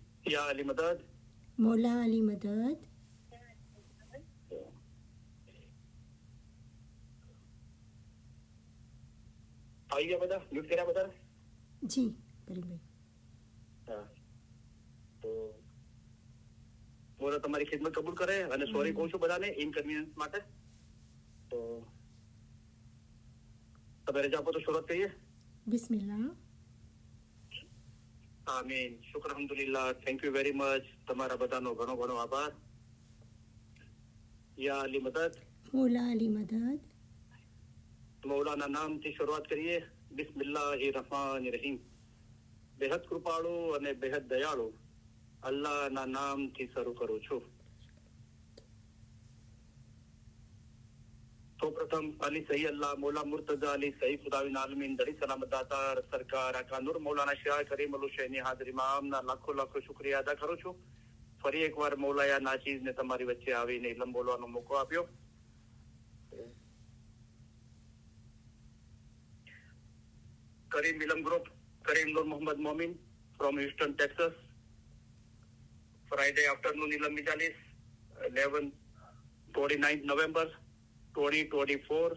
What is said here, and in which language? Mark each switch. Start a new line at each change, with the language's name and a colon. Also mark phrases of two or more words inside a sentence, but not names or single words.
Hindi: या अली मदद, मौला अली मदद।
Gujarati: આવી ગયા બધા? મ્યુટ કર્યા બધા? જી કરીમભાઈ। હા, તો બોલો તમારી ખિદમત કબૂલ કરે અને સોરી કહું છું બધાને ઇનકન્વીનિયન્સ માટે। તો તમે રજા આપો તો શરૂઆત કરીએ। બિસ્મિલ્લાહ। આમીન। શુક્ર અલ્હમ્દુલિલ્લાહ।
English: Thank you very much.
Gujarati: તમારા બધાનો ઘણો ઘણો આભાર।
Hindi: या अली मदद, मौला अली मदद।
Gujarati: મૌલાના નામથી શરૂઆત કરીએ।
Arabic: بسم الله الرحمن الرحيم.
Gujarati: બેહદ કૃપાળુ અને બેહદ દયાળુ અલ્લાહના નામથી શરૂ કરું છું। तो प्रथम अली सही अल्लाह मौला मुर्तजा अली सही खुदाविन आलमीन दड़ी सलामत दातार सरकार आका नूर मौलाना शाह करीम हुसैनी हाजिर इमामના લાખો લાખો શુક્રિયા અદા કરું છું। ફરી એકવાર મૌલાયા નાચીઝને તમારી વચ્ચે આવીને ઇલમ બોલવાનો મોકો આપ્યો।
English: Karim Ilm group, Karim Noor Mohammed Momin from Houston Texas. Friday afternoon Ilm Majalis 29 November 2024।